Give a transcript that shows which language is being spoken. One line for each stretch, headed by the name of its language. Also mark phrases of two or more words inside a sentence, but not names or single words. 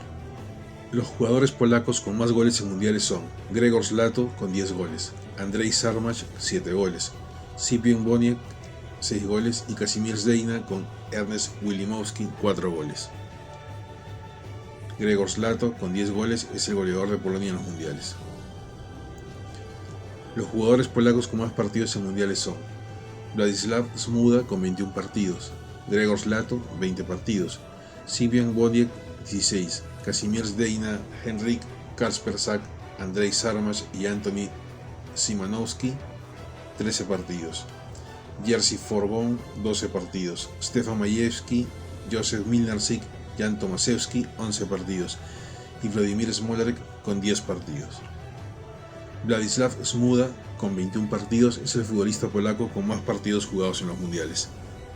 Spanish: Los jugadores polacos con más goles en mundiales son Grzegorz Lato con 10 goles, Andrzej Sarmacz 7 goles, Szypień Boniek 6 goles y Kazimierz Zdejna con Ernest Wilimowski 4 goles. Grzegorz Lato con 10 goles es el goleador de Polonia en los mundiales. Los jugadores polacos con más partidos en mundiales son Władysław Smuda con 21 partidos, Grzegorz Lato 20 partidos, Szypień Boniek 16, Kazimierz Zdejna, Henryk Kasperczak, Andrzej Sarmacz y Antoni Szymanowski 13 partidos, Jerzy Forbon 12 partidos, Stefan Majewski, Józef Milnarczyk, Jan Tomaszewski 11 partidos y Władimir Smolarek con 10 partidos. Władysław Smuda con 21 partidos es el futbolista polaco con más partidos jugados en los mundiales.